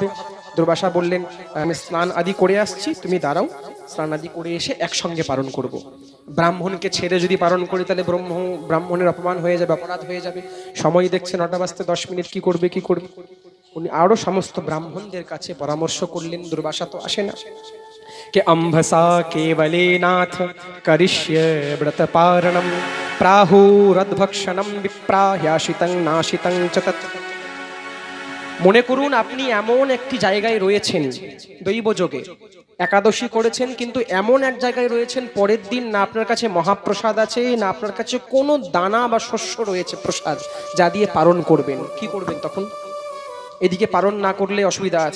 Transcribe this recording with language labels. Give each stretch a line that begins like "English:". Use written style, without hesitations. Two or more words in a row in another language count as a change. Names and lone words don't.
Bangla: দুর্বাসা বললেন, আমি স্নান আদি করে আসছি, তুমি দাঁড়াও, স্নান আদি করে এসে একসঙ্গে পালন করব। ব্রাহ্মণকে ছেড়ে যদি পালন করি তাহলে ব্রাহ্মণের অপমান হয়ে যাবে, অপরাধ হয়ে যাবে। সময় দেখছে 9টা বাজতে 10 মিনিট, কি করবে কি করবে। উনি আরো সমস্ত ব্রাহ্মণদের কাছে পরামর্শ করলেন, দুর্বাসা তো আসে না।
Sanskrit: के अम्भसा केवले नाथ करिष्य व्रत पारणम प्राहुरद्भक्षणम विप्राह्याशितं नाशितं च तत्।
Bangla: মনে করুন আপনি এমন একটি জায়গায় রয়েছেন, দৈবযোগে একাদশী করেছেন, কিন্তু এমন এক জায়গায় রয়েছেন পরের দিন না আপনার কাছে মহাপ্রসাদ আছে, না আপনার কাছে কোনো দানা বা শস্য রয়েছে প্রসাদ যা দিয়ে পালন করবেন। কি করবেন তখন? এদিকে পালন না করলে অসুবিধা আছে।